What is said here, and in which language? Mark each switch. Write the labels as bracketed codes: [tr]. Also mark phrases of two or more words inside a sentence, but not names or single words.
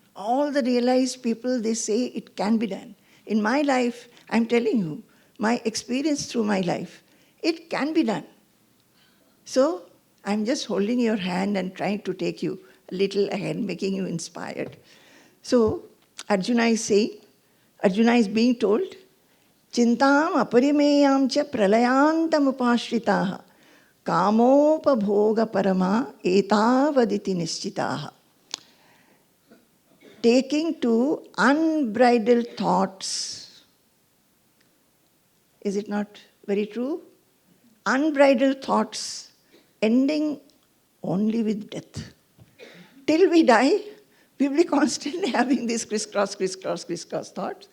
[en] All the realized people, they say it can be done. In my life, I'm telling you, my experience through my life, it can be done. So, I'm just holding your hand and trying to take you a little ahead, making you inspired. So, Arjuna is being told, [sa] Chintam aparimeyam cha pralayantam upashritaha kamopabhoga parama etavaditi nischitaha. [en] Taking to unbridled thoughts. Is it not very true? Unbridled thoughts ending only with death. Till we die, we will be constantly having these crisscross thoughts.